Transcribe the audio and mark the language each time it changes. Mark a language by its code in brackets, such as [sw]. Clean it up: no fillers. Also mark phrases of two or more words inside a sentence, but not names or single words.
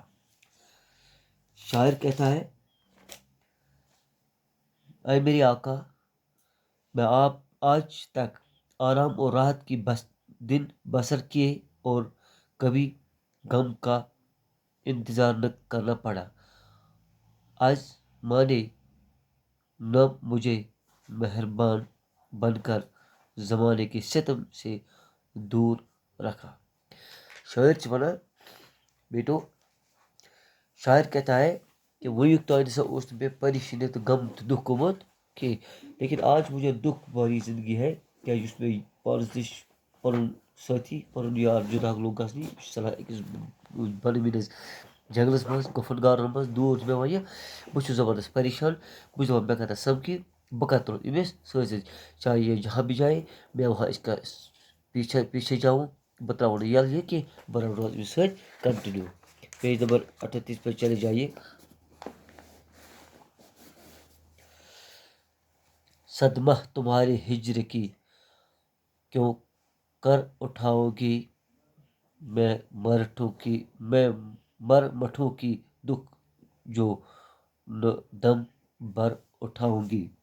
[ur] شاعر کہتا ہے، اے میرے آقا، میں آپ آج تک آرام اور راحت کی دن بسر کیے اور کبھی غم کا انتظار نہ کرنا پڑا۔ آج مانے نہ مجھے مہربان بن کر زمانے کے ستم سے دور رکھا۔ [ks] شاعر چھ ونان بیٹو، [ur] شاعر کہتا ہے کہ [ks] ونیُک تام ہسا اوس نہٕ مےٚ پریشٲنی تہٕ غم تہٕ دُکھ گوٚمُت کینٛہہ، [ur] لیکن آج مجھے دکھ بھری زندگی ہے [ks] کیازِ یُس مےٚ پانس نِش پنُن سٲتھی پنُن یار جُدا لوٚگ گژھنہِ، یہِ چھُ ژَلان أکِس بۄنمِنس جنگلس منٛز گُفن گارن منٛز دوٗر چھُ مےٚ وۄنۍ، بہٕ چھُس زبردست پریشان، بہٕ چھُس دپان مےٚ کتھ سمکھِ بہٕ کتھ تُلہٕ أمِس سۭتۍ سۭتۍ، [ur] چاہے یہ جہاں بھی جائے میں وہاں اس کا پیچھے جاؤں، [ks] بہٕ تراوٕ نہٕ یلہٕ یہِ کینٛہہ، بہٕ روزٕ أمِس سۭتۍ کنٹِنیو۔ [ur] پیج نمبر 38 پہ چلے جائیے۔ صدمہ تمہارے ہجر کی کیوں کر اٹھاؤ گی، میں مر مٹھوں کی دکھ جو دم بھر اٹھاؤں گی۔